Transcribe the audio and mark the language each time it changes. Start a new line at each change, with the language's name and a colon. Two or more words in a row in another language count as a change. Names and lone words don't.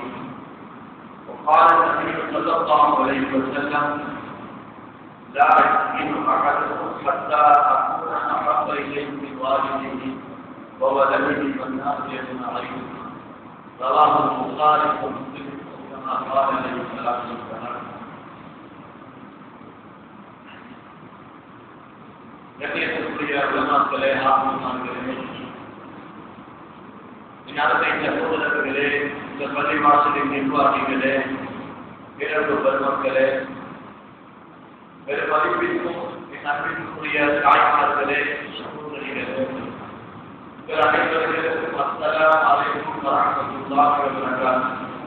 Arabic: وقال النبي صلى الله عليه وسلم: لا يؤمن أحدكم حتى أكون أحب إليه من والده وولده والناس أجمعين. رواه البخاري ومسلم كما قال عليه الصلاة والسلام.
Tamil: கண்ணியத்திற்குரிய உலமாக்களே, ஆத்மாக்களே, ஞானத்தை சகோதரர்களே, இந்த பள்ளி வாசலின் நிர்வாகிகளே, பிறகு பெருமக்களே, பெரும் மதிப்பிற்கும் அன்பிற்குரிய தாய்மார்களே, சகோதரிகளே, உங்கள் அனைவர்களுக்கும்
Arabic: السلام عليكم ورحمة الله وبركاته.